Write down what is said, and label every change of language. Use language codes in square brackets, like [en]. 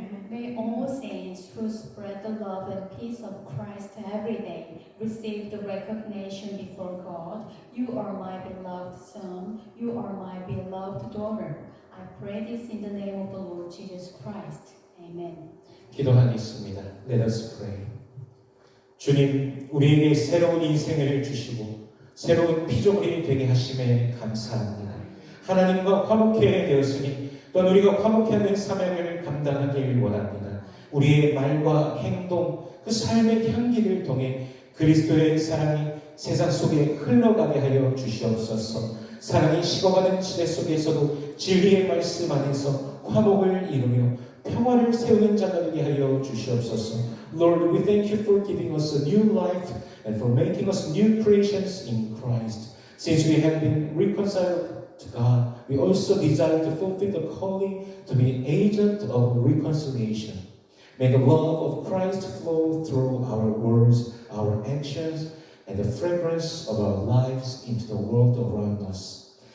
[en] May all saints who spread the love and peace of Christ every day receive the recognition before God. You are my beloved Son. You are my beloved daughter. I pray this in the name of the Lord Jesus Christ. Amen. [ko] 기도하겠습니다. [en] Let us pray. [ko] 주님, 우리에게 새로운 인생을 주시고 새로운 피조물이 되게 하심에 감사합니다. 하나님과 화목해 되었으니 또한 우리가 화목해 하는 사명을 감당하길 원합니다. 우리의 말과 행동, 그 삶의 향기를 통해 그리스도의 사랑이 세상 속에 흘러가게 하여 주시옵소서. 사랑이 식어가는 시대 속에서도 진리의 말씀 안에서 화목을 이루며 평화를 세우는 자가 되게 하여 주시옵소서. [en] Lord, we thank you for giving us a new life and for making us new creations in Christ. Since we have been reconciled to God, we also desire to fulfill the calling to be an agent of reconciliation. May the love of Christ flow through our words, our actions, and the fragrance of our lives into the world around us.